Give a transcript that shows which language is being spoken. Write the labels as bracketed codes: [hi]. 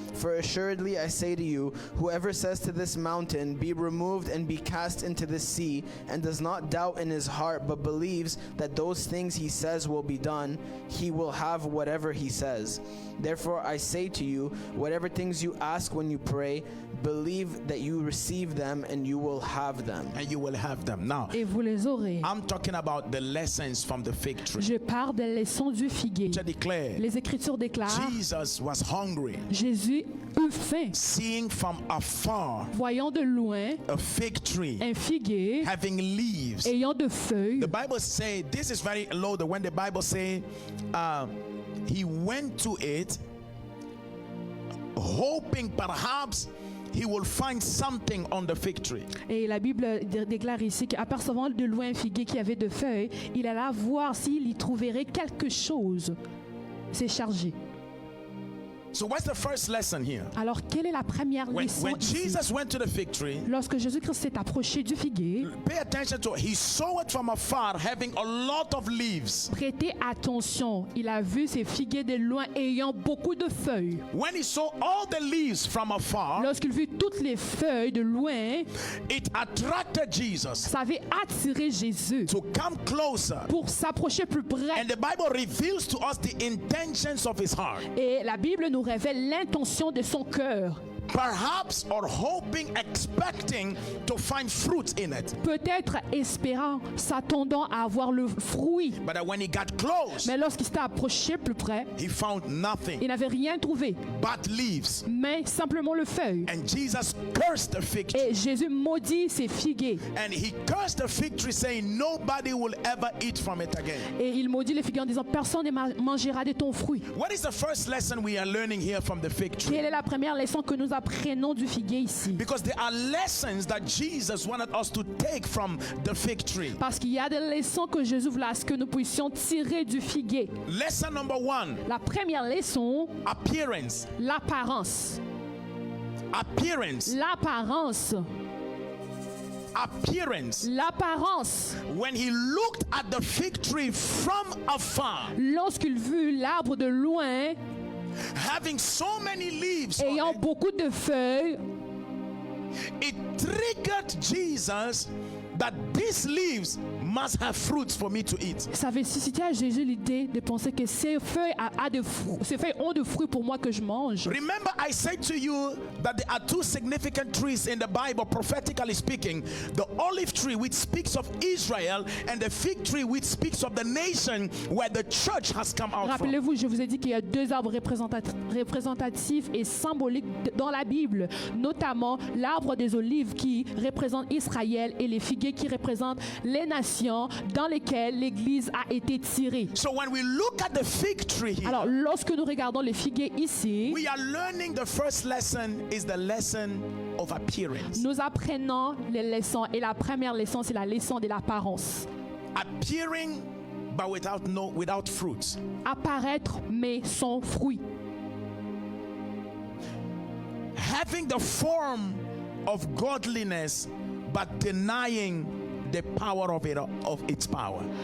[en] For assuredly I say to you, whoever says to this mountain, 'Be removed and be cast into the sea,' and does not doubt in his heart, but believes that those things he says will be done, he will have whatever he says. Therefore I say to you, whatever things you ask when you pray, believe that you receive them and you will have them." And you will have them. Now, [fr] Et vous les aurez. [en] I'm talking about the lessons from the fig tree. [fr] Je parle des leçons du figuier. Je declare, Les Écritures déclarent, [en] Jesus was hungry, [fr] Jésus eut faim, [en] seeing from afar [fr] voyant de loin [en] a fig tree [fr] un figuier [en] having leaves. [fr] ayant de feuilles. [en] The Bible say this is very loaded when the Bible say he went to it hoping perhaps he will find something on the fig tree. [fr] Et la Bible déclare ici qu'apercevant de loin un figuier qui avait de feuilles, il alla voir s'il y trouverait quelque chose. C'est chargé. [en] So what's the first lesson here? [fr] Alors, quelle est la première leçon [en] When [fr] ici? [en] Jesus went to the fig tree, [fr] Lorsque Jésus-Christ s'est approché du figuier, [en] pay attention to it. He saw it from afar having a lot of leaves. [fr] prêtez attention, il a vu ces figuiers de loin ayant beaucoup de feuilles. [en] When he saw all the leaves from afar, [fr] Lorsqu'il vit toutes les feuilles de loin, [en] it attracted Jesus [fr] ça avait attiré Jésus [en] to come closer. [fr] pour s'approcher plus près. [en] And the Bible reveals to us the intentions of his heart. [fr] Et la Bible nous révèle l'intention de son cœur. [en] Perhaps or hoping, expecting to find fruit in it. [fr] Peut-être espérant, s'attendant à avoir le fruit. [en] But when he got close, [fr] Mais lorsqu'il s'est approché plus près, [en] he found nothing [fr] il n'avait rien trouvé, [en] but leaves. [fr] mais simplement le feuille. [en] And Jesus cursed the fig tree. [fr] Et Jésus maudit ces figuiers. [en] And he cursed the fig tree, saying, "Nobody will ever eat from it again." [fr] Et il maudit les figuiers en disant, personne ne mangera de ton fruit. [en] What is the first lesson we are learning here from the fig tree? [fr] Quelle est la première leçon que nous apprenons du figuier ici? [en] Because there are lessons that Jesus wanted us to take from the fig tree. [fr] Parce qu'il y a des leçons que Jésus voulait à ce que nous puissions tirer du figuier. [en] Lesson number one, [fr] La première leçon, [en] appearance. [fr] l'apparence. [en] Appearance. [fr] L'apparence. [en] Appearance. [fr] L'apparence. [en] When he looked at the fig tree from afar, [fr] Lorsqu'il vit l'arbre de loin, [en] having so many leaves on [fr] ayant [en] it, [fr] beaucoup de feuilles, [en] it triggered Jesus that these leaves must have fruits for me to eat. [fr] Ça avait suscité à Jésus l'idée de penser que ces feuilles, ces feuilles ont de fruits pour moi que je mange. [en] Remember, I said to you that there are two significant trees in the Bible, prophetically speaking: the olive tree, which speaks of Israel, and the fig tree, which speaks of the nation where the church has come out from. [fr] Rappelez-vous, je vous ai dit qu'il y a deux arbres représentatifs et symboliques dans la Bible, notamment l'arbre des olives qui représente Israël et les figuiers qui représentent les nations dans lesquelles l'Église a été tirée. [en] So when we look at the fig tree here, [fr] Alors, lorsque nous regardons les figuiers ici, [en] we are learning the first lesson is the lesson of appearance. [fr] nous apprenons les leçons et la première leçon, c'est la leçon de l'apparence. [en] Appearing but without fruits. [fr] Apparaître mais sans fruit. [en] Having the form of godliness but denying the power of its power.